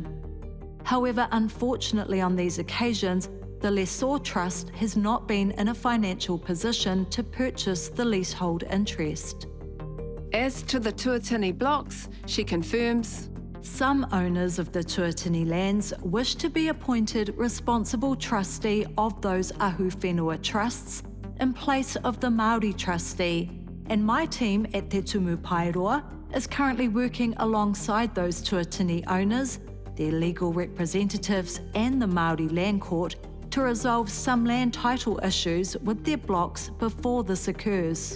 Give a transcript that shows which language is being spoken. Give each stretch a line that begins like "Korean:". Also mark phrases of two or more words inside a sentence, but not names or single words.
English: However, unfortunately on these occasions, the lessor trust has not been in a financial position to purchase the leasehold interest. As to the tuatini blocks, she confirms some owners of the tuatini lands wish to be appointed responsible trustee of those
Māori: ahu whenua
English: trusts in place of the Māori trustee, and my team at Te Tumu Paeroa is currently working alongside those tuatini owners, their legal representatives and the Māori Land Court to resolve some land title issues with their blocks before this occurs.